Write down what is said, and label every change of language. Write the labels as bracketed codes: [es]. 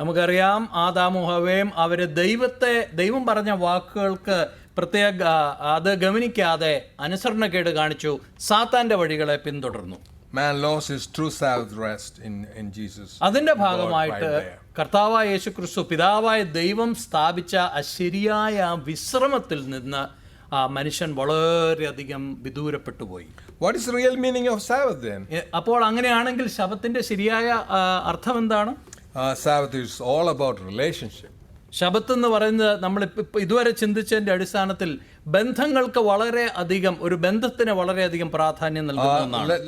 [ml] നമുക്കറിയാം ആദാമും ഹവ്വയും അവര് ദൈവം പറഞ്ഞ വാക്കുകൾക്ക് പ്രത്യേക അത് ഗവനിക്കാതെ അനുസരണക്കേട് കാണിച്ചു, സാത്താന്റെ വഴികളെ പിന്തുടർന്നു. [en] Man lost his true Sabbath rest in Jesus. [ml] അതിന്റെ [en] God [ml] ഭാഗമായിട്ട് [en] right there. [ml] കർത്താവായ യേശുക്രിസ്തു പിതാവായ ദൈവം സ്ഥാപിച്ച ആ ശരിയായ വിശ്രമത്തിൽ നിന്ന് ആ മനുഷ്യൻ വളരെയധികം വിദൂരപ്പെട്ടു പോയി. [en] What is the real meaning of Sabbath then? [ml] അപ്പോൾ അങ്ങനെയാണെങ്കിൽ ശബത്തിന്റെ ശരിയായ അർത്ഥം എന്താണ്? [en] Sabbath is all about relationship. [ml] ശബത്ത് എന്ന് പറയുന്നത് നമ്മൾ ഇതുവരെ ചിന്തിച്ചതിന്റെ അടിസ്ഥാനത്തിൽ ബന്ധങ്ങൾക്ക് വളരെ അധികം, ഒരു ബന്ധത്തിന് വളരെയധികം പ്രാധാന്യം നൽകുന്ന ഒന്നാണ്.